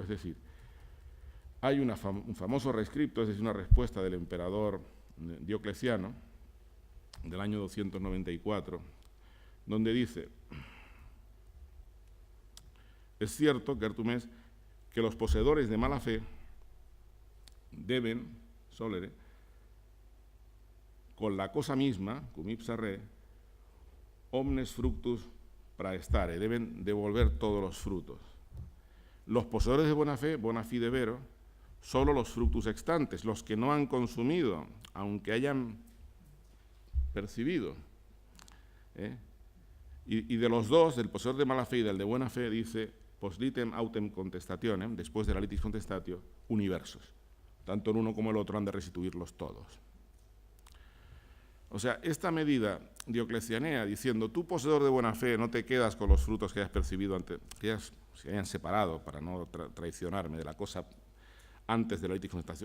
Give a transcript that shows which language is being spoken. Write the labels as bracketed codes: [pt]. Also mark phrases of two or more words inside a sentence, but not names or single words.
[es] Es decir, hay un famoso rescripto, es decir, una respuesta del emperador Diocleciano del año 294, donde dice: es cierto, Gertumes, que los poseedores de mala fe deben, solere, con la cosa misma, [la] cum ipsa re, omnes fructus praestare, [es] deben devolver todos los frutos. Los poseedores de buena fe, [la] bona fide vero, [es] solo los [la] fructus extantes, [es] los que no han consumido, aunque hayan percibido. Y de los dos, del poseedor de mala fe y del de buena fe, dice: [la] post litem autem contestationem, [es] después de la [la] litis contestatio, [es] universos. Tanto el uno como el otro han de restituirlos todos. O sea, esta medida dioclecianea, diciendo, tú poseedor de buena fe, no te quedas con los frutos que hayas percibido, que se hayan separado para no traicionarme de la cosa antes de la litis contestación.